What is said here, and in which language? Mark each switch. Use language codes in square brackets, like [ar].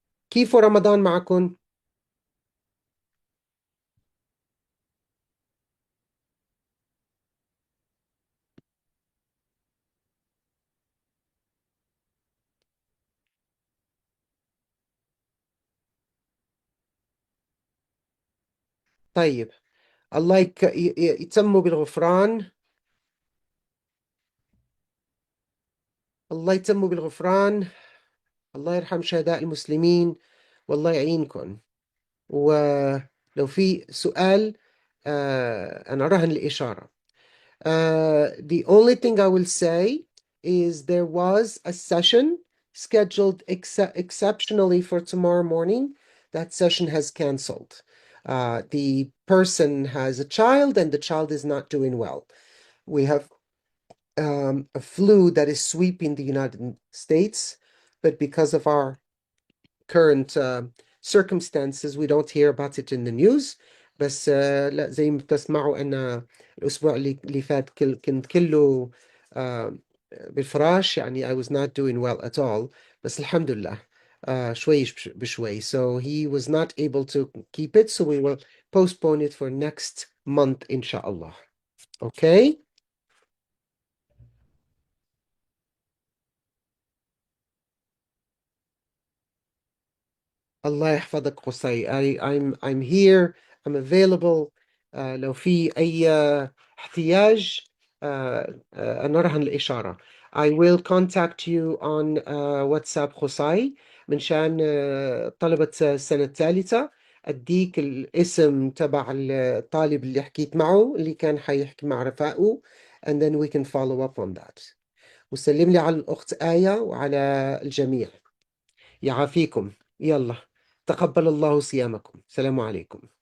[ar] كيف رمضان معكم؟ طيب، الله يتموا بالغفران. الله يتموا بالغفران. الله يرحم شهداء المسلمين والله يعينكم. ولو في سؤال أنا رهن الإشارة. [en] The only thing I will say is there was a session scheduled exceptionally for tomorrow morning. That session has canceled. The person has a child and the child is not doing well. We have a flu that is sweeping the United States, but because of our current circumstances we don't hear about it in the news. [ar] بس لا زي ما بتسمعوا أن الأسبوع اللي فات كنت كله بالفراش يعني [en] I was not doing well at all. [ar] بس الحمد لله شوي بشوي. [en] So he was not able to keep it, so we will postpone it for next month inshallah. Okay? [ar] الله يحفظك [en] قصي. I'm here. I'm available. [ar] لو في أي احتياج أنا رهن الإشارة. [en] I will contact you on WhatsApp قصي [ar] من شان طلبة السنة الثالثة. أديك الاسم تبع الطالب اللي حكيت معه اللي كان حيحكي مع رفاقه, [en] and then we can follow up on that. [ar] وسلم لي على الأخت آية وعلى الجميع. يعافيكم. يلا تقبل الله صيامكم. السلام عليكم.